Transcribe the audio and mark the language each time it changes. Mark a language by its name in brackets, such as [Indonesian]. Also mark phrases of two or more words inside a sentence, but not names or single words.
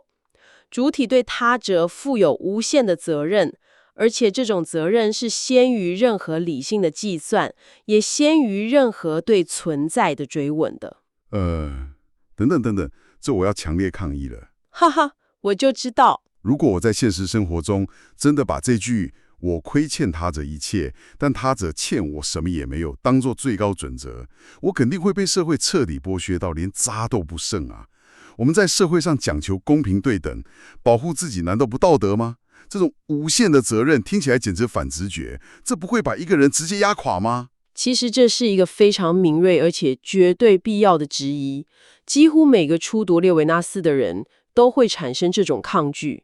[Chinese] 主體對他者負有無限的責任，而且這種責任是先於任何理性的計算，也先於任何對存在的追問的。” 等等等等，這我要強烈抗議了。哈哈，我就知道。如果我在現實生活中真的把這句“我虧欠他者一切，但他者欠我什麼也沒有” 當作最高準則，我肯定會被社會徹底剝削到連渣都不剩啊！我們在社會上講求公平對等，保護自己難道不道德嗎？這種無限的責任聽起來簡直反直覺，這不會把一個人直接壓垮嗎？其實這是一個非常敏銳而且絕對必要的質疑，幾乎每個初讀列維納斯的人都會產生這種抗拒。